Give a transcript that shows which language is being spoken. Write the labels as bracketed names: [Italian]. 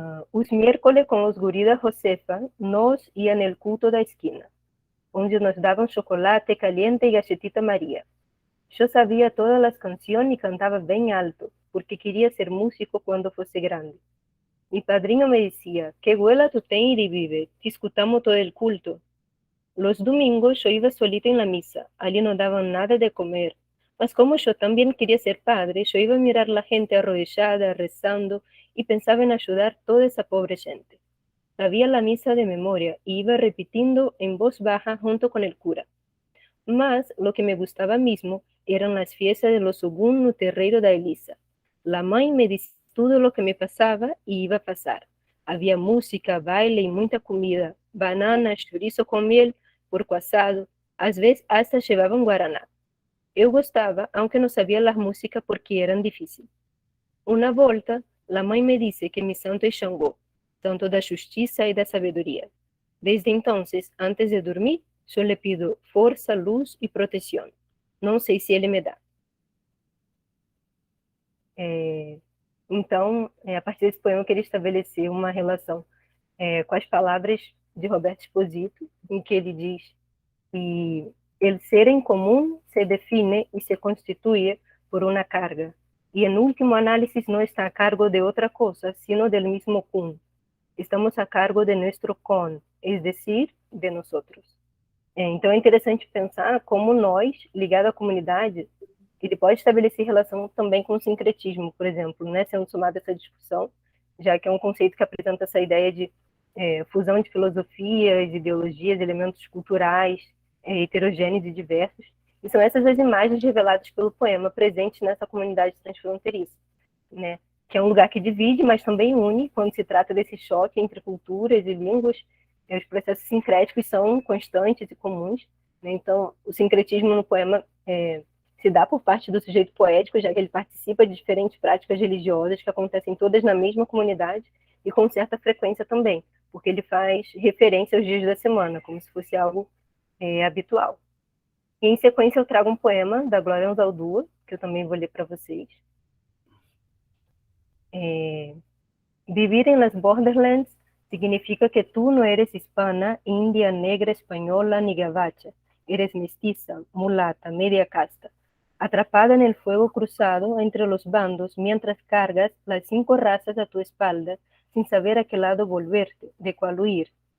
[Portuguese] Os [Spanish] miércoles [Portuguese] com os guris da Josefa, nós ia no culto da esquina, onde nos davam [Spanish] chocolate caliente [Portuguese] e [Spanish] galletita [Portuguese] Maria. Eu sabia todas as canções e cantava bem alto, porque queria ser músico quando fosse grande. [Spanish] Mi padrino me decía: ¿qué huela tú tienes y vive? [Portuguese] Te escutamos [Spanish] todo el culto. Los domingos yo iba solita en la misa, allí no daban nada de comer. Mas como yo también quería ser padre, yo iba a mirar la gente arrodillada, rezando, y pensaba en ayudar toda esa pobre gente. Sabía la misa de memoria y iba repitiendo en voz baja junto con el cura. Mas lo que me gustaba mismo eran las fiestas de los Ogún [Portuguese] no terreiro da Elisa. [Spanish] La mãe me decía todo lo que me pasaba y iba a pasar. Había música, baile y mucha comida, banana, chorizo con miel, [Portuguese] porco [Spanish] asado, [Portuguese] às vezes [Spanish] hasta llevaban guaraná. [Portuguese] Eu gostava, [Spanish] aunque [Portuguese] não sabia a música porque eram difíceis. Uma volta, a mãe me disse que [Spanish] mi santo [Portuguese] é Xangô, santo da justiça e da sabedoria. Desde então, antes de dormir, eu lhe [Spanish] pido [Portuguese] força, luz e proteção. Não sei se ele me dá. Então, a partir desse poema, eu queria estabelecer uma relação com as palavras de Roberto Esposito, em que ele diz que [Spanish] el ser en común se define y se constituye por una carga, y en último análisis no está a cargo de otra cosa, sino del mismo kun. Estamos a cargo de nuestro con, es decir, de nosotros. [Portuguese] Então é interessante pensar como nós, ligado à comunidade, ele pode estabelecer relação também com o sincretismo, por exemplo, né, sendo somado a essa discussão, já que é um conceito que apresenta essa ideia de fusão de filosofias, ideologias, elementos culturais, heterogêneos e diversos, e são essas as imagens reveladas pelo poema presentes nessa comunidade transfronteiriça, né? Que é um lugar que divide, mas também une, quando se trata desse choque entre culturas e línguas. Os processos sincréticos são constantes e comuns, né? Então, o sincretismo no poema se dá por parte do sujeito poético, já que ele participa de diferentes práticas religiosas que acontecem todas na mesma comunidade e com certa frequência também, porque ele faz referência aos dias da semana, como se fosse algo habitual. E, em sequência, eu trago um poema da Glória Anzaldúa, que eu também vou ler para vocês. [Spanish] Vivir en las borderlands significa que tú no eres hispana, india, negra, española ni gabacha. Eres mestiza, mulata, media casta, atrapada en el fuego cruzado entre los bandos mientras cargas las 5 razas a tu espalda sin saber a qué lado volverte, de cuál huir.